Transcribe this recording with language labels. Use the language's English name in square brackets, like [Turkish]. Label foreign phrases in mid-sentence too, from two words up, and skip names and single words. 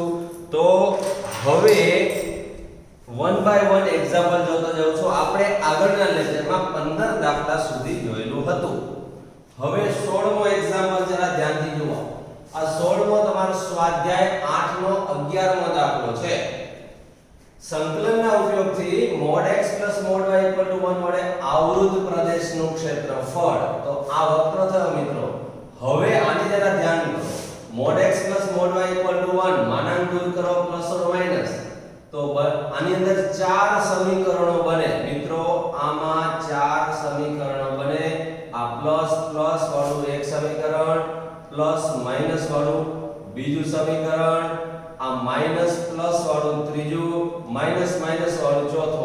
[Gujarati] તો હવે [English] one by one example [Gujarati] જોતો જાઉં છું. આપણે આગળના લેક્ચરમાં 15 દાખલા સુધી જોયેલું હતું. હવે 16મો એક્ઝામ્પલ જરા ધ્યાનથી જુઓ. આ 16મો તમારો સ્વાધ્યાય 8 નો 11મો દાખલો છે. સંકલનના ઉપયોગથી mod x mod y 1 વડે આવૃત પ્રદેશનું ક્ષેત્રફળ. તો આ વક્ર થયો મિત્રો. હવે આની જરા ધ્યાન કરો. mod x mod y 1 માનાંક દૂર કરો [English] plus or minus. [Gujarati] તો આની અંદર 4 સમીકરણો બને મિત્રો. આમાં 4 સમીકરણો બને. આ [English] plus plus [Gujarati] વાળું એક સમીકરણ, [English] plus minus [Gujarati] વાળું બીજું સમીકરણ, આ [English] minus plus [Gujarati] વાળું ત્રીજું, [English] minus minus [Gujarati] વાળું ચોથું.